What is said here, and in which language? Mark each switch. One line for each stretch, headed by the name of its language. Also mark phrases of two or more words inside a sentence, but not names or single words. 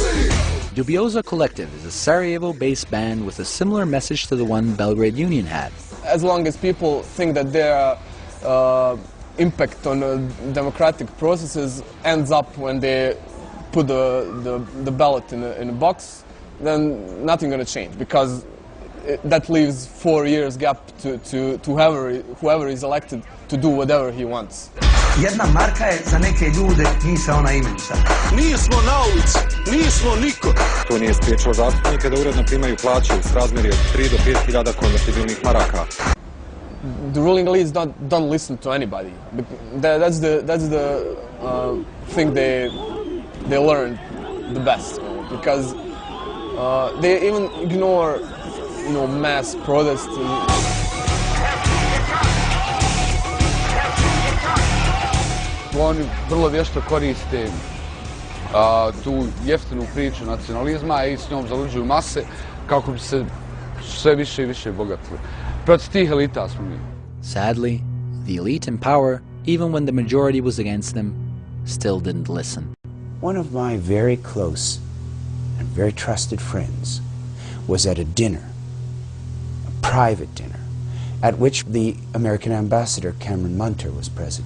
English: Dubioza Collective is a Sarajevo-based band with a similar message to the one Belgrade Union had. as long as people think that their impact on democratic processes ends up when they put the ballot in a box, then nothing going to change, because that leaves 4 years gap to whoever is elected to do whatever he wants.
Bosnian: Jedna marka je za neke ljude misaona imenica. Nismo na ulici, nismo niko. To nije spriječilo zastupnike da uredno primaju plaće u srazmjeri od 3 do 5 hiljada konvertibilnih maraka.
English: The ruling elites don't listen to anybody. That's the thing they learned the best, because they even ignore, mass protests.
Bosnian: Oni vrlo vješto koriste tu jeftinu priču nacionalizma i s njom zaluđuju mase kako bi se sve više i više bogatili. Protiv tih elita smo mi.
English: Sadly, the elite in power, even when the majority was against them, still didn't listen. One of my very close and very trusted friends was at a dinner, a private dinner, at which the American ambassador Cameron Munter was present.